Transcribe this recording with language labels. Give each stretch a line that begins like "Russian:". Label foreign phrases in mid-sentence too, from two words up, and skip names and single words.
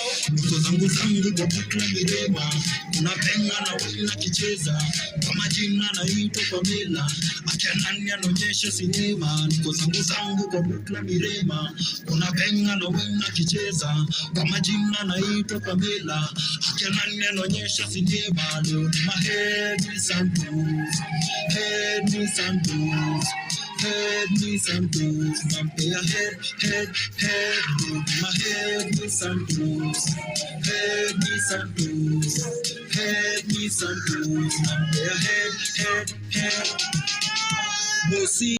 Swahili: niko zangu kwa bukla mirema, kuna penga na wina kicheza, kwa majina naitwa Pamela, akia nani anaonyesha sinema. Niko zangu kwa bukla mirema, kuna penga na wina kicheza, kwa majina naitwa Pamela, akia nani anaonyesha sinema. Leo ni mahead ni Santos, head ni Santos, head ni Santos, nampea head,
English: my head
Swahili: ni Santos, head ni Santos, head ni Santos, nampea head, bossy.